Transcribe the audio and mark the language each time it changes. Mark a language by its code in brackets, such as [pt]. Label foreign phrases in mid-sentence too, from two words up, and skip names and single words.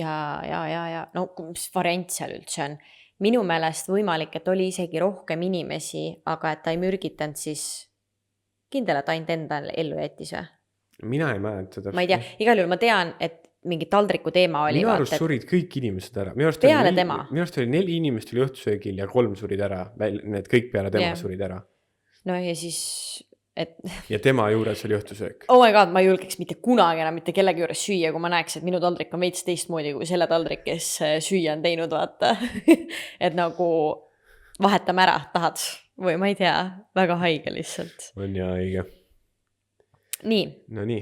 [et] Ja, no mis variant seal üldse on? Minu meelest võimalik, et oli isegi rohkem inimesi, aga et ta ei mürgitanud siis kindel, et ainult endal ellu jättis või? Mina ei mäleta. Ma ei tea, igal juhul ma tean, et mingi taldriku teema oli. Minu arust surid kõik inimesed ära. Peale tema. Minu arust oli 4 inimest oli õhtusöögil ja 3 surid ära. Need kõik peale tema surid ära. No ja siis... Ja tema juures oli õhtusöök. [en] Oh my god, [et] ma ei julgeks mitte kunagi enam mitte kellegi juures süüa, kui ma näeks, et minu taldrik on veits teistmoodi kui selle taldrik, kes süüa on teinud, vaata. Et nagu vahetame ära, tahad või ma ei tea, väga haige lihtsalt. On ja haige. Nii. No nii.